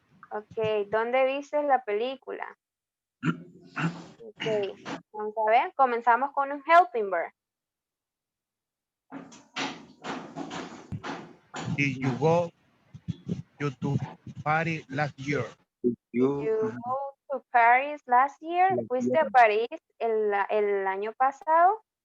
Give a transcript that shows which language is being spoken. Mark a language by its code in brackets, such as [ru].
[es] Ok, ¿dónde viste la película? Ok, vamos a ver. Comenzamos con un helping verb. [en] Did you go to party last year? Did you go to Paris last year? [es] ¿Fuiste a París el año pasado?